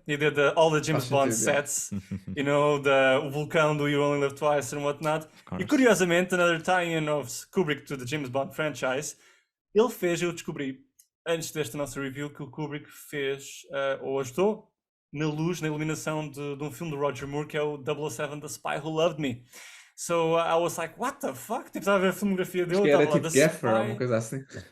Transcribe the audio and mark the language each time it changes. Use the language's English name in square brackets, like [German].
[English] He did all the James Bond sets, [Portuguese] o vulcão do [English] You Only Live Twice and whatnot. [Portuguese] E curiosamente, [English] another tie-in of Kubrick to the James Bond franchise, [Portuguese] eu descobri, antes desta nossa review, que o Kubrick fez, ou ajudou, na iluminação de um filme do Roger Moore, que é o 007 The Spy Who Loved Me. [English] So I was like, what the fuck? [Portuguese] Tipo, estava a ver a filmografia dele. Acho que era tipo Gaffer ou uma coisa assim.